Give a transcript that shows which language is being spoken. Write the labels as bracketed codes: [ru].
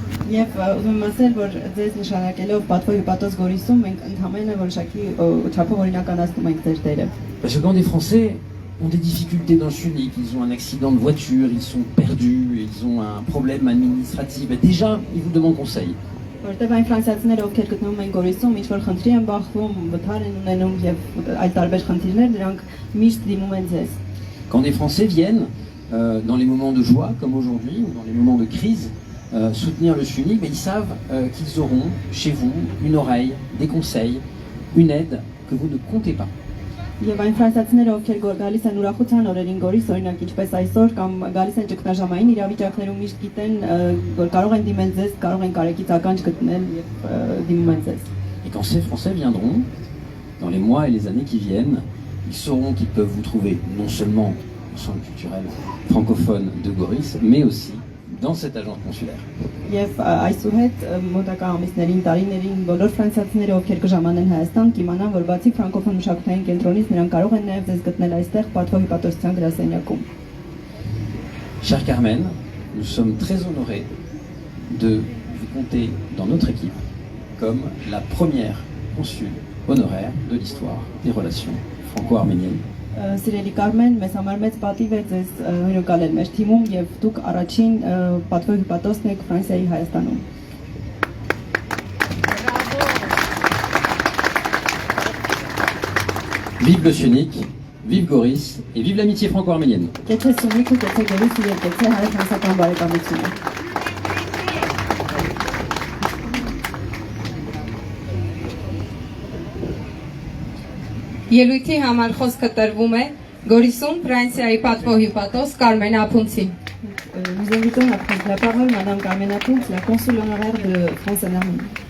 [hy] Եվ ուզում եմ ասել, որ ձեզ նշանակելով պատվո հյուպատոս Գորիսում մենք ընդհանրապես որոշակի չափով օրինականացնում ենք ձեր դերը։ [fr] Parce que quand des Français ont des difficultés dans le Syunik, ils ont un accident de voiture, ils sont perdus, ils ont un problème administratif, et déjà, ils vous demandent conseil. [hy] Որտեղ այն ֆրանսիացիները, ովքեր գտնվում են Գորիսում, ինչ որ խնդրի են բախվում, վթար են ունենում եւ այլ տարբեր խնդիրներ, դրանք միշտ դիմում են ձեզ։ [fr] Quand des Français viennent dans les moments de joie, comme aujourd'hui, ou dans les moments de crise, soutenir le Syunik, ils savent qu'ils auront chez vous une oreille, des conseils, une aide que vous ne comptez pas. [hy] Եվ այն ֆրանսիացիները, ովքեր գալիս են ուրախության օրերին Գորիս, օրինակ ինչպես այսօր, կամ գալիս են ճգնաժամային իրավիճակներում միշտ գիտեն, որ կարող են դիմել ձեզ, կարող են կարեկից ականջ գտնել եւ դիմում են ձեզ։ [fr] Et quand ces Français viendront, dans les mois et les années qui viennent, ils sauront qu'ils peuvent vous trouver non seulement au centre culturel francophone de Goris, mais aussi dans cette agence consulaire. [hy] Եվ այսուհետ մոտակա ամիսներին, տարիներին բոլոր ֆրանսիացիները, ովքեր կժամանեն Հայաստան, կիմանան, որ բացի ֆրանկոֆոն մշակութային կենտրոնից նրանք կարող են նաև ձեզ գտնել այստեղ պատվո հյուպատոսության գրասենյակում։ [fr] Chère Carmen, nous sommes très honorés de vous compter dans notre équipe comme la première consul honoraire de l'histoire des relations franco-arméniennes. [hy] Սիրելի Կարմեն, մեզ համար մեծ պատիվ է ձեզ հյուրընկալել մեր թիմում եւ դուք առաջին պատվո հյուպատոսն եք Ֆրանսիայի Հայաստանում։ [fr] Vive le Syunik, vive Goris et vive l'amitié franco-arménienne. [hy] Կեցե Սյունիքը, կեցե Գորիսը եւ կեցե հայ-ֆրանսիական բարեկամությունը։ Ելույթի համար խոսքը տրվում է Գորիսում Ֆրանսիայի պատվո հյուպատոս Կարմեն Ափունցին։ [fr] Nous invitons à prendre la parole Madame Carmen Apunz, la consul honoraire de France en Arménie.